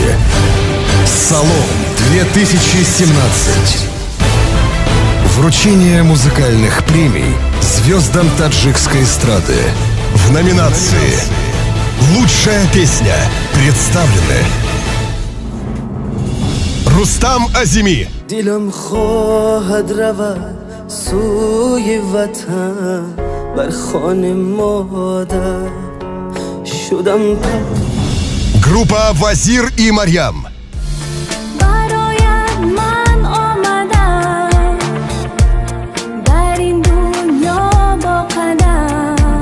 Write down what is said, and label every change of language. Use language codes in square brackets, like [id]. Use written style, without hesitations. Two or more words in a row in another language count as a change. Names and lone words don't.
[ru] Салон 2017. Вручение музыкальных премий звездам таджикской эстрады. В номинации «Лучшая песня» представлены Рустам Азими, [fa] دلم خواهد رود سوی وطن بر خانه مادر شدم [ru] группа Вазир и Марьям, [fa] برایت من آمدم در این دنیا با قدم